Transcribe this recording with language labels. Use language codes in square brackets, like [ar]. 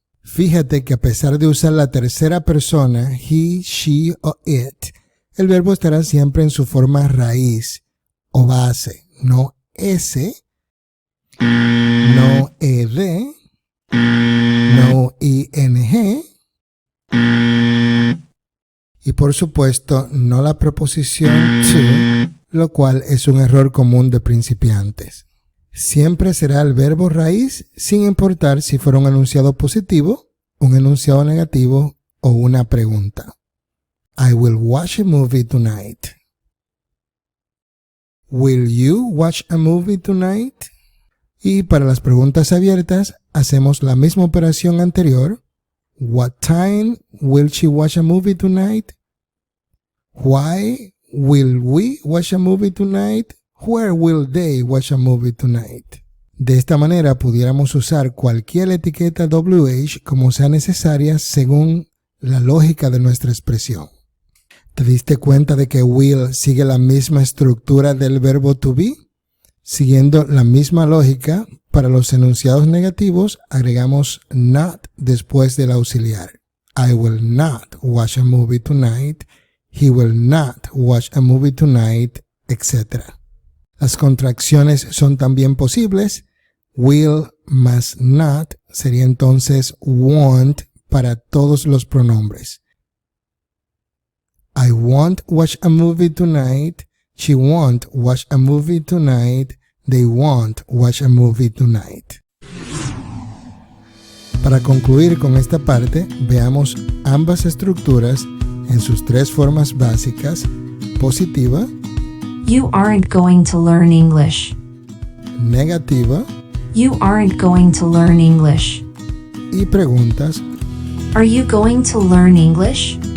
[es] Fíjate que a pesar de usar la tercera persona, he, she o it, el verbo estará siempre en su forma raíz o base, no s, no ed, no ing, y por supuesto no la preposición to, lo cual es un error común de principiantes. Siempre será el verbo raíz sin importar si fuera un enunciado positivo, un enunciado negativo o una pregunta. [en] I will watch a movie tonight. Will you watch a movie tonight? [es] Y para las preguntas abiertas hacemos la misma operación anterior. [en] What time will she watch a movie tonight? Why will we watch a movie tonight? Where will they watch a movie tonight? [es] De esta manera pudiéramos usar cualquier etiqueta WH como sea necesaria según la lógica de nuestra expresión. ¿Te diste cuenta de que will sigue la misma estructura del verbo to be? Siguiendo la misma lógica, para los enunciados negativos agregamos not después del auxiliar. [en] I will not watch a movie tonight, he will not watch a movie tonight, etc. [es] Las contracciones son también posibles. Will más not sería entonces won't para todos los pronombres. [en] I won't watch a movie tonight, she won't watch a movie tonight, they won't watch a movie tonight. [es] Para concluir con esta parte, veamos ambas estructuras en sus tres formas básicas: positiva, [en] You aren't going to learn English. [es] negativa [en] You aren't going to learn English. [es] y preguntas. [en] Are you going to learn English?